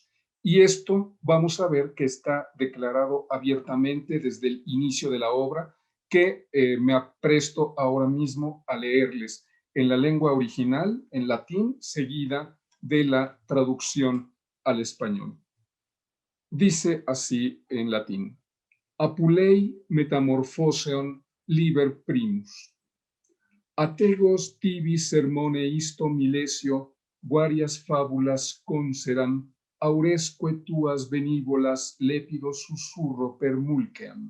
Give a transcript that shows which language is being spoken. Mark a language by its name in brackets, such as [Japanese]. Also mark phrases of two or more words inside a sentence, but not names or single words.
[Spanish] Y esto vamos a ver que está declarado abiertamente desde el inicio de la obra, que me apresto ahora mismo a leerles en la lengua original, en latín, seguida de la traducción al español. Dice así en latín: [Latin] Apulei metamorphoseon liber primus. Ategos tibi sermone isto milesio varias fábulas concedan, auresque tuas benívolas lépido susurro permulceam.